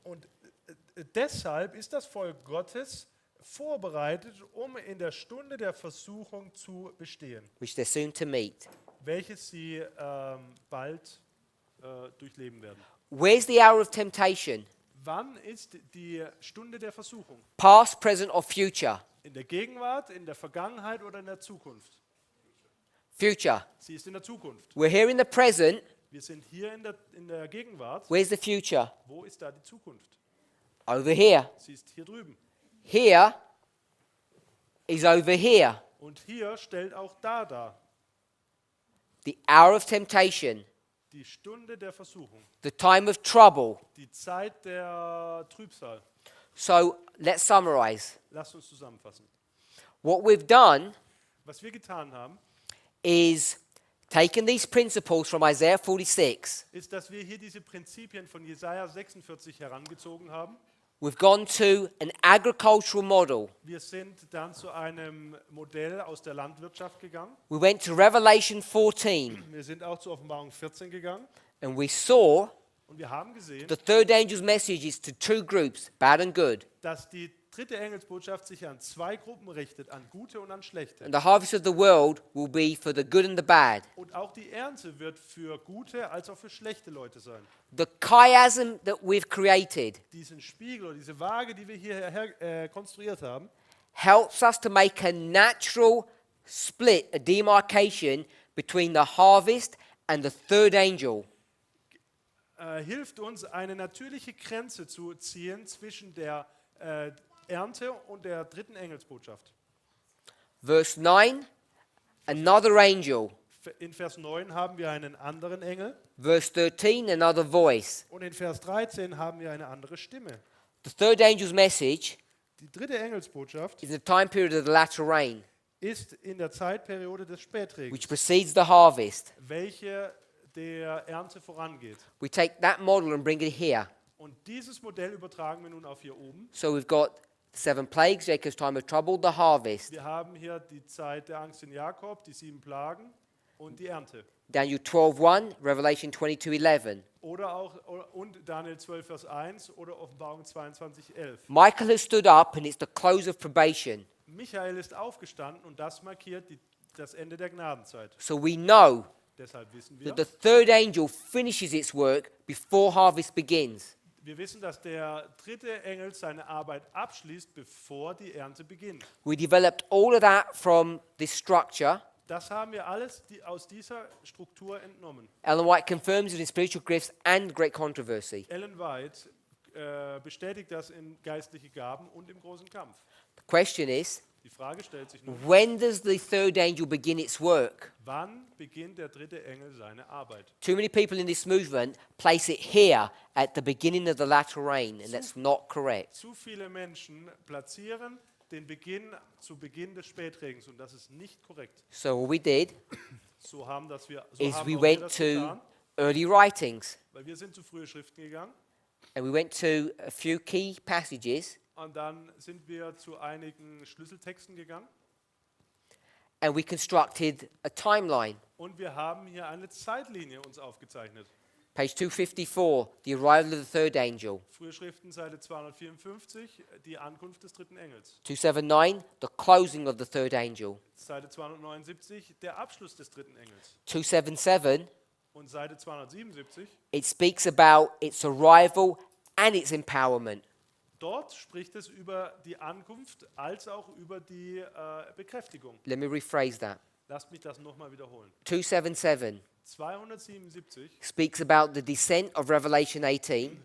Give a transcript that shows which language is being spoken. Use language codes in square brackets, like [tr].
[de] Und deshalb ist das Volk Gottes vorbereitet, um in der Stunde der Versuchung zu bestehen, [en] Which they're soon to meet. [de] welches sie bald durchleben werden. [en] Where's the hour of temptation? [de] Wann ist die Stunde der Versuchung? [en] Past, present, or future? [de] In der Gegenwart, in der Vergangenheit oder in der Zukunft? [en] Future. [de] Sie ist in der Zukunft. [en] We're here in the present. [de] Wir sind hier in der Gegenwart. [en] Where's the future? [de] Wo ist da die Zukunft? [en] Over here. [de] Sie ist hier drüben. [en] Here is over here. [de] Und hier stellt auch da dar. [en] The hour of temptation. [de] Die Stunde der Versuchung. [en] The time of trouble. [de] Die Zeit der Trübsal. [en] So let's summarize. [de] Lasst uns zusammenfassen. [en] What we've done [de] Was wir getan haben, [en] is taken these principles from Isaiah 46. [de] ist, dass wir hier diese Prinzipien von Jesaja 46 herangezogen haben. [en] We've gone to an agricultural model. [de] Wir sind dann zu einem Modell aus der Landwirtschaft gegangen. [en] We went to Revelation 14 [de] Wir sind auch zur Offenbarung 14 gegangen [en] and we saw [de] und wir haben gesehen, [en] the third angel's message is to two groups, bad and good. [de] dass die dritte Engelsbotschaft sich an zwei Gruppen richtet, an gute und an schlechte. [en] And the harvest of the world will be for the good and the bad. [de] Und auch die Ernte wird für gute als auch für schlechte Leute sein. [en] The chiasm that we've created [de] Diesen Spiegel oder diese Waage, die wir hier konstruiert haben, [en] helps us to make a natural split, a demarcation between the harvest and the third angel. [de] hilft uns, eine natürliche Grenze zu ziehen zwischen der Ernte und der dritten Engelsbotschaft. [en] Verse 9, another angel. [de] In Vers 9 haben wir einen anderen Engel [en] Verse 13, another voice. [de] und in Vers 13 haben wir eine andere Stimme. [en] The third angel's message [de] Die dritte Engelsbotschaft [en] is the time period of the latter rain, [de] ist in der Zeitperiode des Spätregens, [en] which precedes the harvest. [de] welche der Ernte vorangeht. [en] We take that model and bring it here. [de] Und dieses Modell übertragen wir nun auf hier oben. [en] So we've got 7 plagues, Jacob's time of trouble, the harvest. [de] Wir haben hier die Zeit der Angst in Jakob, die 7 Plagen und die Ernte. [en] Daniel 12:1, Revelation 22:11. [de] Und Daniel 12, Vers 1 oder Offenbarung 22, 11. [en] Michael has stood up and it's the close of probation. [de] Michael ist aufgestanden und das markiert das Ende der Gnadenzeit. [en] So we know [de] Deshalb wissen wir, [en] that the third angel finishes its work before harvest begins. [de] wir wissen, dass der dritte Engel seine Arbeit abschließt, bevor die Ernte beginnt. [en] We developed all of that from this structure. [de] Das haben wir alles aus dieser Struktur entnommen. [en] Ellen White confirms it in Spiritual Gifts and Great Controversy. [de] Ellen White bestätigt das in geistliche Gaben und im großen Kampf. [en] The question is, [de] Die Frage stellt sich nun, [en] when does the third angel begin its work? [de] wann beginnt der dritte Engel seine Arbeit? [en] Too many people in this movement place it here at the beginning of the latter rain, and that's not correct. [de] Zu viele Menschen platzieren den Beginn zu Beginn des Spätregens und das ist nicht korrekt. [en] So what we did [de] So haben [en] is [de] auch [en] we [de] wir [en] went [de] das [en] to [de] getan, [en] early writings, [de] weil wir sind zu frühe Schriften gegangen [en] and we went to a few key passages, [de] und dann sind wir zu einigen Schlüsseltexten gegangen [en] and we constructed a timeline. [de] und wir haben hier eine Zeitlinie uns aufgezeichnet. [en] Page 254, the arrival of the third angel. [de] Frühe Schriften, Seite 254, die Ankunft des dritten Engels. [en] 279, the closing of the third angel. [de] Seite 279, der Abschluss des dritten Engels. [en] 277, [de] Und Seite 277, [en] it speaks about its arrival and its empowerment. [de] Dort spricht es über die Ankunft als auch über die Bekräftigung. [en] Let me rephrase that. [de] Lasst mich das nochmal wiederholen. [en] 277 [de] 277 [en] speaks about the descent of Revelation 18